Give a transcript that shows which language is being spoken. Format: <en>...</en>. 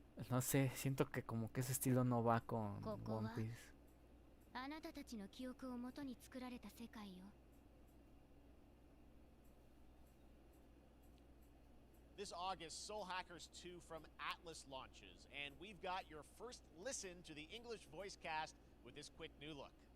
<es>No sé, siento que como que ese estilo no va con One Piece.</es> <ja>あなたたちの記憶をもとに作られた世界よ。</ja> <en>This August, Soul Hackers 2 from Atlas launches, and we've got your first listen to the English voice cast with this quick new look.</en>